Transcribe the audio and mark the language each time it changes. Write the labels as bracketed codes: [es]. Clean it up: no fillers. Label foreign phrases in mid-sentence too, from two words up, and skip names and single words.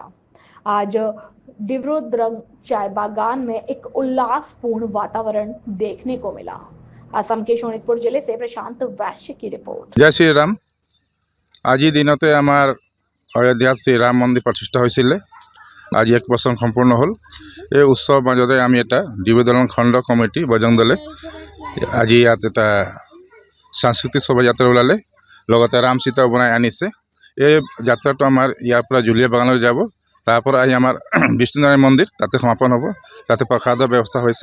[hi] आज डिब्रूगढ़ चाय बागान में एक उल्लासपूर्ण वातावरण देखने को मिला। असम के शोणितपुर जिले से प्रशांत वैश्य की रिपोर्ट। जय श्री राम। [as] আজ দিনতে আমাৰ অযোধ্যা শ্ৰী ৰাম মন্দিৰ প্ৰতিষ্ঠা হৈছিলে। আজ 1 বৰ্ষ সম্পূৰ্ণ হ'ল। এই উৎসৱ মাজতে আমি এটা ডিব্ৰুগড় খণ্ড কমিটি বজৰং দলে আজি ইয়াত এটা সাংস্কৃতিক শোভাযাত্ৰা ওলালে, লগতে ৰাম সীতা বনাই আনিছে। এই যাত্ৰাটো আমাৰ ইয়াৰ পৰা জুলীয়া বাগানলৈ যাব, তাৰপৰা আহি আমাৰ বিষ্ণুনাৰায়ণ মন্দিৰ তাতে সমাপন হ'ব, তাতে প্ৰসাদৰ ব্যৱস্থা হৈছে।